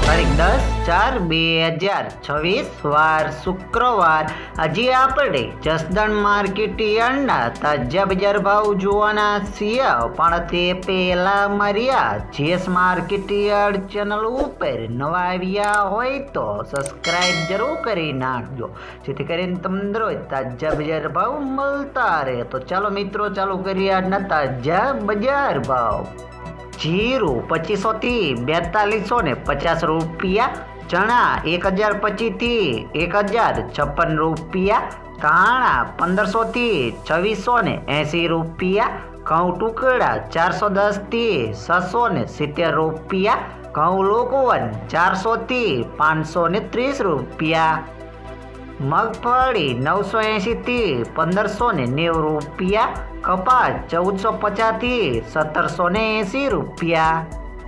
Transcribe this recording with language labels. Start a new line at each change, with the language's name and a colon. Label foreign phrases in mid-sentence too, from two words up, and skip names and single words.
Gujarati: 10/4/2026 વાર શુક્રવાર આજે આપણે જસદણ માર્કેટ યાર્ડના તાજા બજાર ભાવ જોવાના છીએ, પણ તે પહેલા માર્યા જેસ માર્કેટ યાર્ડ ચેનલ ઉપર નવા આવ્યા હોય તો સબસ્ક્રાઇબ જરૂર કરી નાખજો, જેથી કરીને તમને રોજ તાજા બજાર ભાવ મળતા રહે। તો ચાલો મિત્રો ચાલુ કરીએ આજના તાજા બજાર ભાવ। જીરુ 2500 થી 4250 રૂપિયા, ચણા 1025 થી 1056 રૂપિયા, ધાણા 1500 થી 2680 રૂપિયા, ઘઉં ટુકડા 410 થી 670 રૂપિયા, ઘઉં લોકવન 400 થી 530 રૂપિયા, મગફળી 980 થી 1590 રૂપિયા, કપાસ 1450 થી 1780 રૂપિયા।